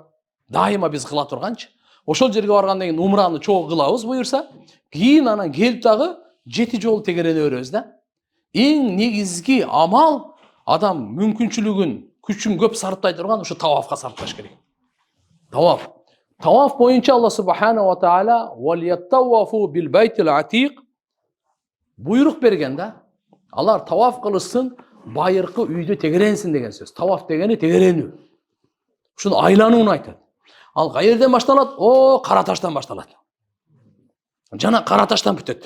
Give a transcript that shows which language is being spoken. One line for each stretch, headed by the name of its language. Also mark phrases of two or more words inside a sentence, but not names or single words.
Kyrgyz: Дайыма биз кыла турганчы. Ошол жерге баргандан кийин умраны чогуу кылабыз буюрса, кийин анан келип дагы 7 жолу тегерене беребиз да. Эң негизги амал адам мүмкүнчүлүгүн, күчүн көп сарптай турган ушу тавафка сарпташ керек. Таваф. Таваф боюнча
Arabic: الله سبحانه وتعالى وليطوفوا بالبيت العتيق
Kyrgyz: буйрук берген да. Алар таваф кылышсын, байыркы үйдө тегеренсин деген сөз. Таваф дегени тегеренүү. Ушуну айланууну айтат. Ал кайерден башталат? Кара таштан башталат. Жана кара таштан бүтөт.